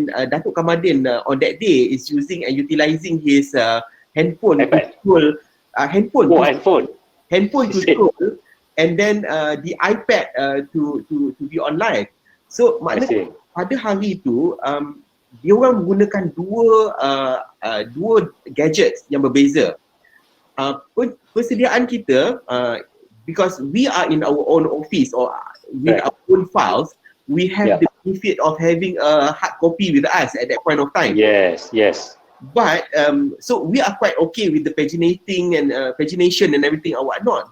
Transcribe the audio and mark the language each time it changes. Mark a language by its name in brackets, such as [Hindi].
[English] Datuk Kamadin on that day is using and utilizing his handphone to control handphone to control, and then the iPad to be online. [Malay] So maknanya pada hari itu dia orang menggunakan dua gadgets yang berbeza. Persediaan kita, [English] because we are in our own office or with our own files, we have the benefit of having a hard copy with us at that point of time. Yes. But so we are quite okay with the paginating and pagination and everything or whatnot.